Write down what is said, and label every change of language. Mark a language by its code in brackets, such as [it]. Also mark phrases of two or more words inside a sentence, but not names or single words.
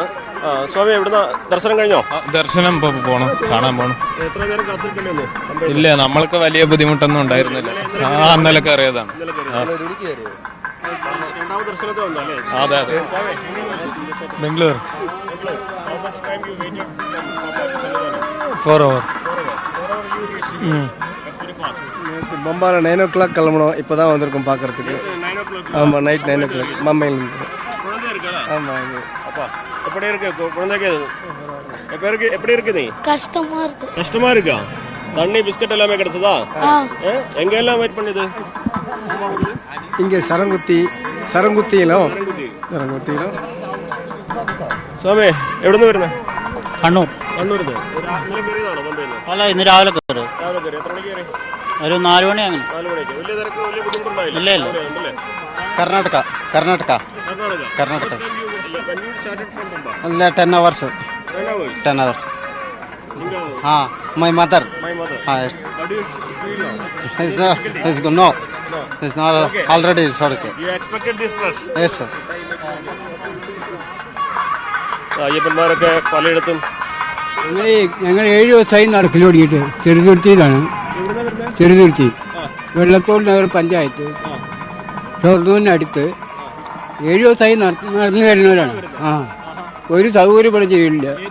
[ml] സ്വാമി, എവിടുന്ന ദർശനം കഴിഞ്ഞോ? ദർശനം പോണം, കാണാൻ പോണം. എത്ര നേരം കാത്തിരിക്കേണ്ടി? ഇല്ല, നമ്മൾക്ക് വലിയ ബുദ്ധിമുട്ടൊന്നും ഉണ്ടായിരുന്നില്ല. ഇന്നലെ കയറിയതാണ്. അതെ, ബംഗളൂർ. [en] 4 hours. [ta] பம்பால [en] 9 o'clock [ta] கிளம்பணும். இப்பதான் வந்திருக்கோம் பாக்குறதுக்கு. ஆமா, நைட் [en] 9 o'clock [ta] பம்பையில இருந்து. ஆமா. அப்பா, எப்படி இருக்கு குழந்தைக்கு? எப்படி இருக்கு? நீ கஷ்டமா இருக்கா? தண்ணி, பிஸ்கட் எல்லாமே கிடைச்சதா? எங்க எல்லாம் வெயிட் பண்ணுது? [ml] இங்க സരംകുത്തിയിലും. സ്വാമി, എവിടുന്ന് വരുന്നത്? കണ്ണൂർ. കണ്ണൂരിന്ന്. അല്ല, ഇന്ന് രാവിലെ കയറി. എത്ര മണിക്ക് കയറി? ഒരു 4 മണി അങ്ങനെ. 4 മണിക്ക്. വലിയ തിരക്ക്, വലിയ ബുദ്ധിമുട്ടുണ്ടായില്ല? ഇല്ല. കർണാടക. അല്ല, [en] 10 hours. 10 hours. My mother. How do you feel now? It's good. No. It's not okay. Already it's okay. You expected this rush? Yes, sir. [ml] അയ്യപ്പന്മാരൊക്കെ പലയിടത്തും. ഞങ്ങൾ 7 ദിവസമായി നടക്കൽ തുടങ്ങിയിട്ട്. ചെറുതുരുത്തിയിലാണ്. ചെറുതുരുത്തി, വെള്ളത്തോട് നഗർ പഞ്ചായത്ത്, ഷൊർണൂരിനടുത്ത്. 7 ദിവസമായി നടന്നു വരുന്നവരാണ്. ഒരു സൗകര്യം ഇവിടെ ചെയ്യില്ല.